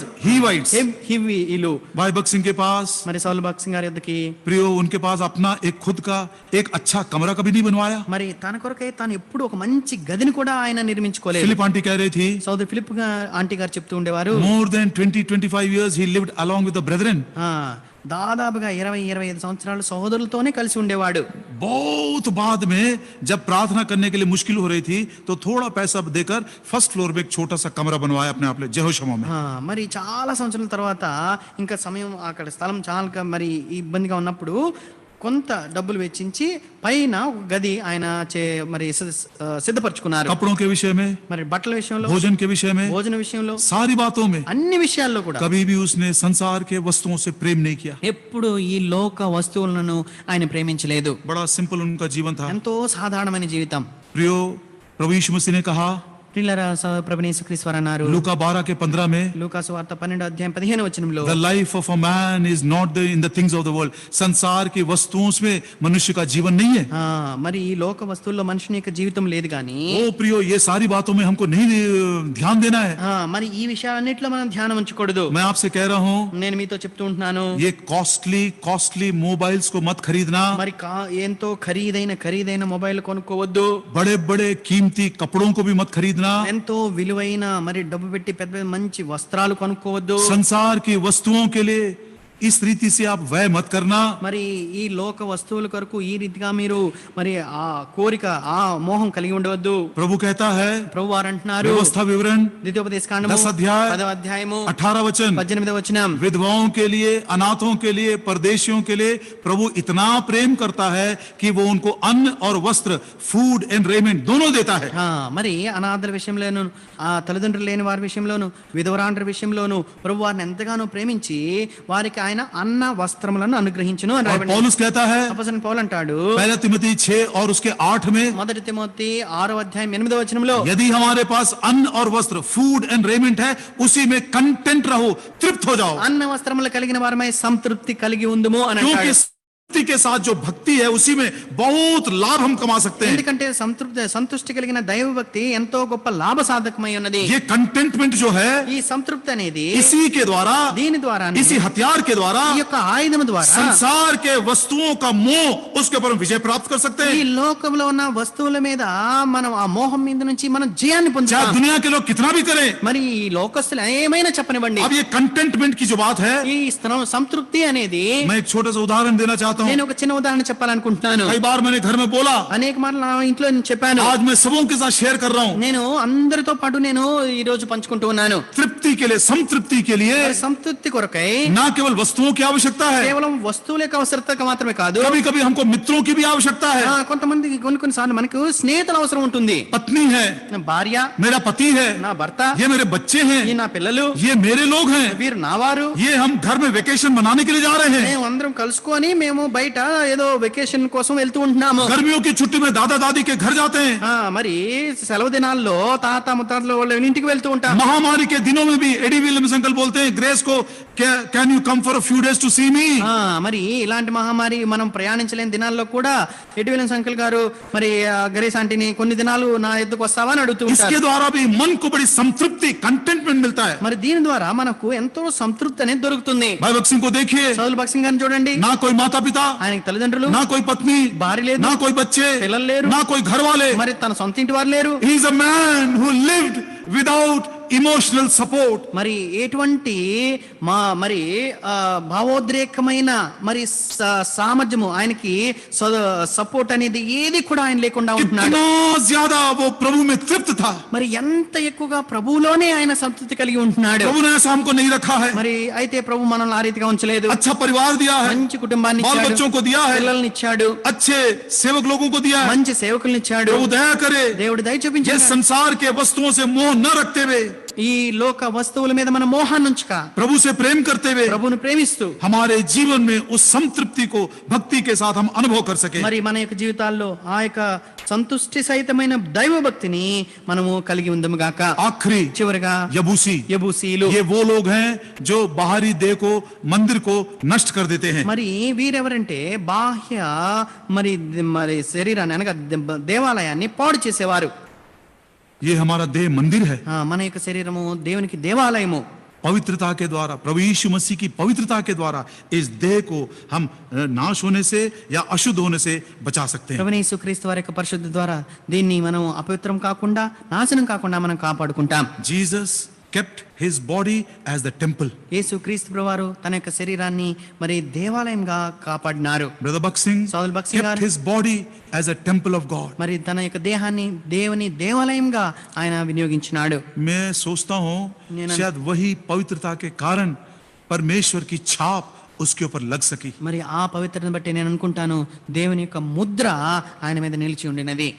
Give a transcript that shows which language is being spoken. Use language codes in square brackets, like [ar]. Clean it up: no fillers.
[hi] हीवाइट्स भाई भगत सिंह के पास, [te] మరి సౌలు భగత్ సింగ్ గారి యొద్దకి [hi] प्रियो उनके पास अपना एक खुद का एक अच्छा कमरा कभी नहीं बनवाया. [te] మరి తన కొరకై తాను ఎప్పుడు ఒక మంచి గదిని కూడా ఆయన నిర్మించుకోలేదు. [hi] फिलिप आंटी कह रही थी, [te] సోదరు ఫిలిప్ ఆంటీ గారు చెప్తూ ఉండేవారు, [en] more than 20-25 years he lived along with the brethren. [te] దాదాపుగా 20-25 సంవత్సరాలు సహోదరులతోనే కలిసి ఉండేవాడు. [hi] बहुत बाद में जब प्रार्थना करने के लिए मुश्किल हो रही थी तो थोड़ा पैसा देकर फर्स्ट फ्लोर में एक छोटा सा कमरा बनवाया अपने आप यहोशमा में. [te] మరి చాలా సంవత్సరాల తర్వాత ఇంకా సమయం అక్కడ స్థలం చాలా మరి ఇబ్బందిగా ఉన్నప్పుడు కొంత డబ్బులు వెచ్చించి పైన ఒక గది ఆయన మరి సిద్ధపరచుకున్నారు. [hi] कपड़ों के विषय में, [te] మరి బట్టల విషయంలో, [hi] भोजन के विषय में, [te] భోజన విషయంలో, [hi] सारी बातों में [te] అన్ని విషయాల్లో కూడా [hi] कभी भी उसने संसार के वस्तुओं से प्रेम नहीं किया. [te] ఎప్పుడు ఈ లోక వస్తువులను ఆయన ప్రేమించలేదు. [hi] बड़ा सिंपल उनका जीवन था. [te] ఎంతో సాధారణమైన జీవితం. [hi] प्रियो, प्रभु यीशु मसीह ने कहा [te] ప్రియులారా, ప్రభువైన యేసుక్రీస్తు వారు అన్నారు [hi] लूका 12:15 में, [te] లూకా సువార్త 12:15 [en] The life of a man is not in the things of the world. [hi] संसार की वस्तुओं में मनुष्य का जीवन नहीं है. [te] మరి ఈ లోక వస్తువుల్లో మనుషుని యొక్క జీవితం లేదు కానీ [hi] ओ प्रियो, ये सारी बातों में हमको नहीं ध्यान देना है. [te] మరి ఈ విషయాలన్నిటిలో మనం ధ్యానం ఉంచకూడదు. [hi] मैं आपसे कह रहा हूँ, [te] నేను మీతో చెప్తూ ఉంటున్నాను, [hi] ये कॉस्टली मोबाइल्स को मत खरीदना. [te] మరి ఎంతో ఖరీదైన మొబైల్ కొనుక్కోవద్దు. [hi] बड़े बड़े कीमती कपड़ों को भी मत खरीदना. [te] ఎంతో విలువైన మరి డబ్బు పెట్టి పెద్ద మంచి వస్త్రాలు కొనుక్కోవద్దు. [hi] संसार की वस्तुओं के लिए इस रीति से आप व्यय मत करना. [te] మరి ఈ లోక వస్తువుల కొరకు ఈ రీతిగా మీరు మరి ఆ కోరిక, ఆ మోహం కలిగి ఉండవద్దు. [hi] प्रभु कहता है, [te] ప్రభు వారు అంటున్నారు, [hi] व्यवस्था विवरण [te] ద్వితీయోపదేశకాండము [hi] 10 अध्याय [te] 10వ అధ్యాయము [hi] 18 वचन, [te] 18వ వచనం, [hi] विधवाओं के लिए, अनाथों के लिए, परदेशियों के लिए प्रभु इतना प्रेम करता है कि वो उनको अन्न और वस्त्र, [en] food and raiment [hi] दोनों देता है. [te] మరి అనాథల విషయంలోను, ఆ తల్లిదండ్రులు లేని వారి విషయంలోను, విధవరాండ్ర విషయంలోను ప్రభు వారిని ఎంతగానో ప్రేమించి వారికి ఆయన అన్న వస్త్రములను అనుగ్రహించును అని [hi] और [te] రాయబడింది. [hi] पौलुस कहता है, [te] అపోస్తలుడైన పౌలు అంటాడు, [hi] 1 तिमोथी 6 और उसके 8 में, [te] మొదటి తిమోతి 6వ అధ్యాయం 8వ వచనంలో, [hi] यदि हमारे पास अन्न और वस्त्र, [en] food and raiment [hi] है, उसी में कंटेंट रहो, तृप्त हो जाओ. [te] అన్న వస్త్రములు కలిగిన వారమై సంతృప్తి కలిగి ఉందుము అని [hi] क्योंकि [te] అంటాడు. [hi] भक्ति के साथ जो भक्ति है उसी में बहुत लाभ हम कमा सकते हैं. [te] ఎందుకంటే సంతృష్టి కలిగిన దైవ భక్తి ఎంతో గొప్ప లాభ సాధకమై ఉన్నది. [hi] ये कंटेंटमेंट जो है, [te] ఈ సంతృప్తి అనేది [hi] इसी के द्वारा, [te] దీని ద్వారా, [hi] इसी हथियार के द्वारा, [te] ఈ యొక్క ఆయుధం ద్వారా [hi] संसार के वस्तुओं का मोह, उसके ऊपर हम विजय प्राप्त कर सकते [te] ఈ [hi] हैं. [te] లోకంలో ఉన్న వస్తువుల మీద మనం ఆ మోహం మీద నుంచి మనం జయాన్ని [hi] चाहे [te] పొందుతాం. [hi] दुनिया के लोग कितना भी करें. [te] మరి ఈ లోకస్తులు ఏమైనా చెప్పనివ్వండి, [hi] अब ये कंटेंटमेंट की जो बात है, [te] ఈ సంతృప్తి అనేది, [hi] मैं एक छोटा सा उदाहरण देना चाहता हूँ. [te] నేను ఒక చిన్న ఉదాహరణ చెప్పాలనుకుంటున్నాను. [hi] कई बार मैंने घर में बोला, [te] అనేక మార్లు నా ఇంట్లో నేను చెప్పాను. [hi] आज मैं सबों के साथ शेयर कर रहा हूँ. [te] నేను అందరితో పాటు నేను ఈ రోజు పంచుకుంటూ ఉన్నాను. [hi] तृप्ति के लिए, संतृप्ति के लिए [te] మరి సంతృప్తి కొరకై [hi] ना केवल वस्तुओं की आवश्यकता है, [te] కేవలం వస్తువుల యొక్క అవసరత మాత్రమే కాదు, [hi] कभी कभी हमको मित्रों की भी आवश्यकता है. [te] కొంతమందికి కొన్నిసార్లు మనకు స్నేహితుల అవసరం ఉంటుంది. [hi] पत्नी है, [te] నా భార్య, [hi] मेरा पति है, [te] నా భర్త, [hi] ये मेरे बच्चे हैं, [te] ఈ నా పిల్లలు, [hi] ये मेरे लोग हैं, [te] వీరు నా వారు. [hi] ये हम घर में वेकेशन मनाने के लिए जा रहे हैं. [te] మేము అందరం కలుసుకొని మేము బయట ఏదో వెకేషన్ కోసం వెళ్తూ ఉంటున్నాము. [hi] गर्मियों की छुट्टी में दादा दादी के घर जाते हैं. [te] మరి సెలవు దినాల్లో తాత ముత్తాతలు వాళ్ళ ఇంటికి వెళ్తూ ఉంటాం. [hi] महामारी के दिनों में भी एडी विलियम्स अंकल बोलते हैं ग्रेस को, [en] Can you come for a few days to see me. [te] మరి ఇలాంటి మహమ్మారి మనం ప్రయాణించలేని దినాల్లో కూడా ఎడ్విలెన్స్ అంకుల్ గారు మరి గరేస్ ఆంటీని కొన్ని దినాలు నా ఎద్దుకు వస్తావా అని అడుగుతూ ఉంటారు. [hi] इसके द्वारा भी मन को बड़ी संतृप्ति, कंटेंटमेंट मिलता है. [te] మరి దీని ద్వారా మనకు ఎంతో సంతృప్తి అనేది దొరుకుతుంది. [hi] भाई भक्त सिंह को देखिए, [te] సౌలు భక్త్ సింగ్ గారిని చూడండి, [hi] ना कोई माता पिता, [te] ఆయనకి తల్లిదండ్రులు, [hi] ना कोई पत्नी, [te] భార్య లేదు, [hi] ना कोई बच्चे, [te] పిల్లలు లేరు, [hi] ना कोई घर वाले. [te] మరి తన సొంత ఇంటి వారు లేరు. [en] He is a man who lived without emotional support. [te] మరి ఎటువంటి మరి భావోద్రేకమైన మరి సామర్థ్యము ఆయనకి సపోర్ట్ అనేది ఏది కూడా ఆయన లేకుండా ఉంటున్నాడు. [hi] ज़्यादा वो प्रभु में तृप्त था. [te] మరి ఎంత ఎక్కువగా ప్రభువులోనే ఆయన సంతృప్తి కలిగి ఉంటున్నాడు. [hi] प्रभु ने ऐसा हमको नहीं रखा है. [te] మరి అయితే ప్రభు మనల్ని ఆ రీతిగా ఉంచలేదు. [hi] अच्छा परिवार दिया है, [te] మంచి కుటుంబాన్ని [hi] बाल [te] ఇచ్చాడు, [hi] बच्चों को दिया है, [te] పిల్లల్ని ఇచ్చాడు, [hi] अच्छे सेवक लोगों को दिया है. [te] మంచి సేవకుల్ని ఇచ్చాడు. [hi] प्रभु दया करे, [te] దేవుడు దయ [hi] ये [te] చూపించాడు. [hi] संसार के वस्तुओं से मोह न रखते हुए, [te] ఈ లోక వస్తువుల మీద మన మోహాన్ని ఉంచుక [hi] प्रभु से प्रेम करते हुए, [te] ప్రభువును ప్రేమిస్తూ [hi] हमारे जीवन में उस संतृप्ति को भक्ति के साथ हम अनुभव कर सके. [te] మరి మన యొక్క జీవితాల్లో ఆ యొక్క సంతుష్టి సహితమైన దైవ భక్తిని మనము కలిగి ఉందము గాక. [hi] आखिरी [te] చివరిగా [hi] यबूसी, [te] యబూసీలు, [hi] ये वो लोग हैं जो बाहरी देह को, मंदिर को नष्ट कर देते हैं. [te] మరి వీరెవరంటే బాహ్య మరి మరి శరీరాన్ని అనగా దేవాలయాన్ని పాడు చేసేవారు. [hi] ये हमारा देह मंदिर है. [te] మన యొక్క శరీరము దేవునికి దేవాలయము. [hi] पवित्रता के द्वारा, प्रभु यीशु मसीह की पवित्रता के द्वारा इस देह को हम नाश होने से या अशुद्ध होने से बचा सकते हैं. [te] ప్రభువైన యేసుక్రీస్తు వారి యొక్క పరిశుద్ధి ద్వారా దీన్ని మనం అపవిత్రం కాకుండా, నాశనం కాకుండా మనం కాపాడుకుంటాం. [en] Jesus kept his body as the temple. [te] యేసు క్రీస్తు ప్రభువారు తన యొక్క శరీరాన్ని మరి దేవాలయంగా కాపాడినారు. [en] Brother Buxing Saul Buxing kept [te] garu [en] his body as a temple of God. [te] మరి తన యొక్క దేహాన్ని దేవుని దేవాలయంగా ఆయన వినియోగించినాడు. [hi] मैं सोचता हूँ [te] నేను- [hi] शायद वही पवित्रता के कारण परमेश्वर की छाप उसके ऊपर लग सकी. [te] మరి ఆ పవిత్రతను బట్టి నేను అనుకుంటాను దేవుని యొక్క ముద్ర ఆయన మీద నిలిచి ఉండినది.